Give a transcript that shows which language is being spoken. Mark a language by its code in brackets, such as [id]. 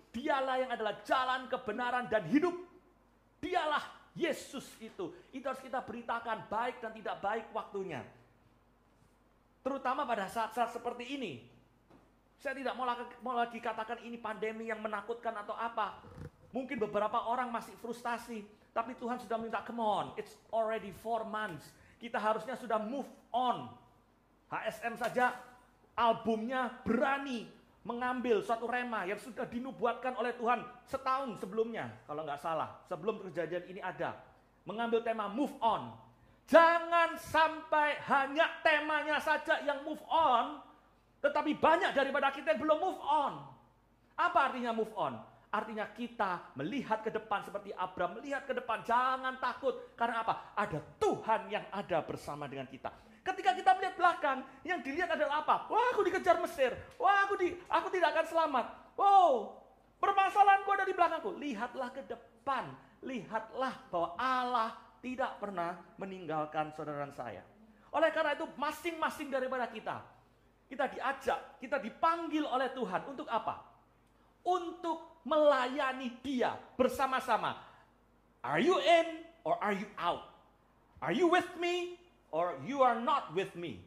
[id] Dialah yang adalah jalan kebenaran dan hidup. Dialah Yesus itu. Itu harus kita beritakan, baik dan tidak baik waktunya. Terutama pada saat-saat seperti ini. Saya tidak mau lagi katakan ini pandemi yang menakutkan atau apa. Mungkin beberapa orang masih frustasi. Tapi Tuhan sudah minta, [en] come on, it's already 4 months. [id] Kita harusnya sudah move on. HSM saja albumnya berani mengambil suatu rema yang sudah dinubuatkan oleh Tuhan setahun sebelumnya. Kalau nggak salah, sebelum kejadian ini ada. Mengambil tema move on. Jangan sampai hanya temanya saja yang move on, tetapi banyak daripada kita yang belum move on. Apa artinya move on? Artinya kita melihat ke depan seperti Abram, melihat ke depan, jangan takut. Karena apa? Ada Tuhan yang ada bersama dengan kita. Ketika kita melihat belakang, yang dilihat adalah apa? Wah, aku dikejar Mesir. Wah, aku tidak akan selamat. Wow, permasalahanku ada di belakangku. Lihatlah ke depan. Lihatlah bahwa Allah tidak pernah meninggalkan saudara saya. Oleh karena itu masing-masing daripada kita diajak, kita dipanggil oleh Tuhan untuk apa? Untuk melayani Dia bersama-sama. [en] Are you in or are you out? Are you with me or you are not with me?